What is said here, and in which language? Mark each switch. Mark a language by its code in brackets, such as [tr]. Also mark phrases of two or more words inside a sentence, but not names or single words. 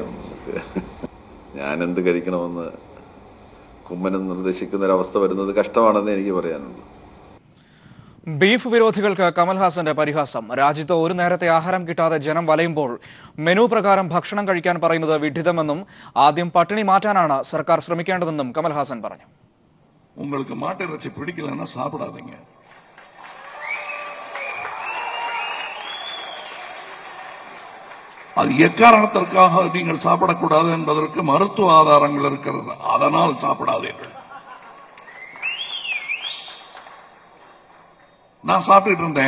[ml] ഞാനെന്ത് കഴിക്കണമെന്ന് കുമ്മനം നിർദ്ദേശിക്കുന്നൊരവസ്ഥ വരുന്നത് കഷ്ടമാണെന്ന് എനിക്ക് പറയാനുള്ളൂ. ബീഫ് വിരോധികൾക്ക് കമൽഹാസന്റെ പരിഹാസം. രാജ്യത്ത് ഒരു നേരത്തെ ആഹാരം കിട്ടാതെ ജനം വലയുമ്പോൾ മെനു പ്രകാരം ഭക്ഷണം കഴിക്കാൻ പറയുന്നത് വിഡ്ഢിതമെന്നും ആദ്യം പട്ടിണി മാറ്റാനാണ് സർക്കാർ ശ്രമിക്കേണ്ടതെന്നും കമൽഹാസൻ പറഞ്ഞു. [ta] உங்களுக்கு மாட்டிறைச்சி பிடிக்கலன்னா சாப்பிடாதீங்க. அது எக்காரணத்திற்காக நீங்கள் சாப்பிடக்கூடாது என்பதற்கு மருத்துவ ஆதாரங்கள் இருக்கிறது. அதனால் சாப்பிடாதீர்கள். நான் சாப்பிட்டு இருந்தேன்.